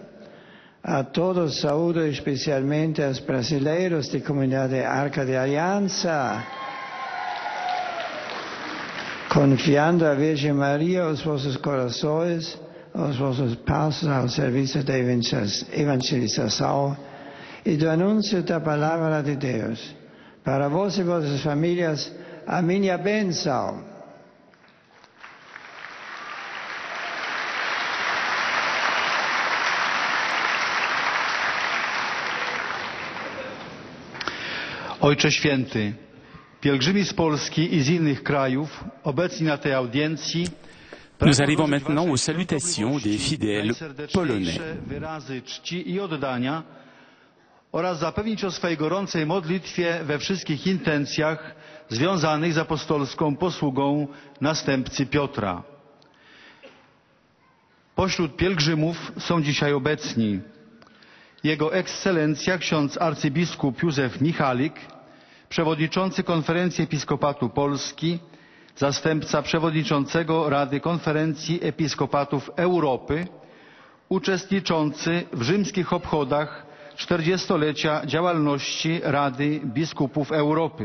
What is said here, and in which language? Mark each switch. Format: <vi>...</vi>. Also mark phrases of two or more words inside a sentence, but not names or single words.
<pt>A todos saúdo especialmente aos brasileiros de comunidade Arca de Aliança, confiando à Virgem Maria os vossos corações, os vossos passos ao serviço da evangelização e do anúncio da palavra de Deus. Para vós e vossas famílias, a minha bênção.</pt> <pl>Ojcze Święty, pielgrzymi z Polski i z innych krajów obecni na tej audiencji</pl> <fr>Nous arrivons maintenant aux salutations des fidèles polonais.</fr> <pl>Wyrazy czci i oddania oraz zapewnić o swej gorącej modlitwie we wszystkich intencjach związanych z apostolską posługą następcy Piotra. Pośród pielgrzymów są dzisiaj obecni Jego Ekscelencja ksiądz arcybiskup Józef Michalik, przewodniczący Konferencji Episkopatu Polski, zastępca przewodniczącego Rady Konferencji Episkopatów Europy, uczestniczący w rzymskich obchodach 40-lecia działalności Rady Biskupów Europy.</pl>